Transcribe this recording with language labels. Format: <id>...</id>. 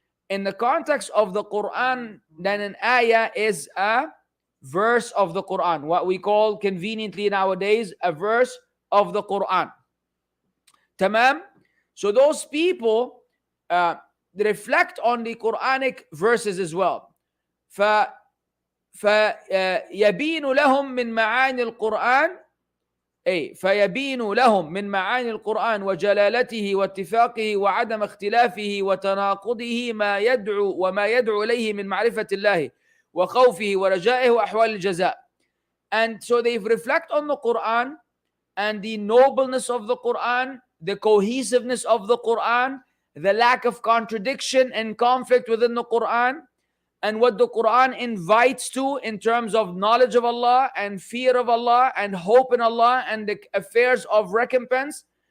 <en>In the context of the Quran, then an ayah is a verse of the Quran, what we call conveniently nowadays a verse of the Quran. Tamam? So those people reflect on the Quranic verses as well.</en> <ar>فيبين لهم من معاني القرآن فيبين لهم من معاني القرآن وجلالته واتفاقه وعدم اختلافه وتناقضه ما يدعو إليه من معرفة الله وخوفه ورجائه وأحوال الجزاء.</ar> <en>And so they reflect on the Quran and the nobleness of the Quran, the cohesiveness of the Quran, the lack of contradiction and conflict within the Quran, and what the Quran invites to in terms of knowledge of Allah and fear of Allah and hope in Allah and the affairs of recompense.</en>